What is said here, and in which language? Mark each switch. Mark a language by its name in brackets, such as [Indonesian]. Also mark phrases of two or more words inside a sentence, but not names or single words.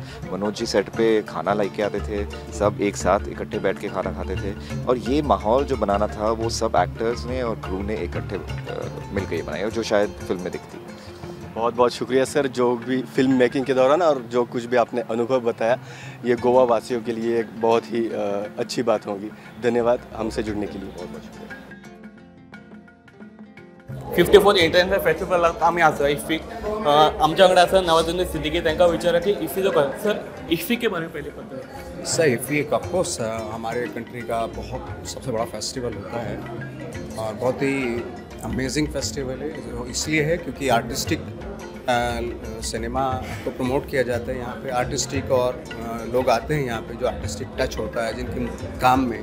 [Hindi] मनोज जी सेट पे खाना लेके आते थे, सब एक साथ इकट्ठे बैठ के खाना खाते थे, और ये माहौल जो बनाना था वो सब एक्टर्स ने और क्रू ने इकट्ठे मिलकर ये बनाया, जो शायद फिल्म में दिखती है। बहुत बहुत शुक्रिया सर, जो भी [English] film making [Hindi] के दौरान और जो कुछ भी आपने अनुभव बताया, ये गोवा वासियों के लिए एक बहुत ही अच्छी बात होगी। धन्यवाद हमसे जुड़ने के लिए, बहुत बहुत शुक्रिया। [Konkani] 54 इंटरनॅशनल फेस्टिवलाक आमी आसा इफ्फीक। आमच्या वांगडा आसा नवाजुद्दीन सिद्दीकी। तांकां विचारा [Hindi] की इफ्फी जो सर इफ्फी के बारे में पहले पता है। सर इफ्फी ऑफकोर्स हमारे कंट्री का बहुत सबसे बड़ा फेस्टिवल होता है और बहुत ही [English] amazing festival [Hindi] है। इसलिए है क्योंकि [English] artistic cinema [Hindi] को प्रमोट किया जाता है यहाँ पे। आर्टिस्टिक और लोग आते हैं यहाँ पे जो [English] artistic touch [Hindi] होता है जिनके काम में।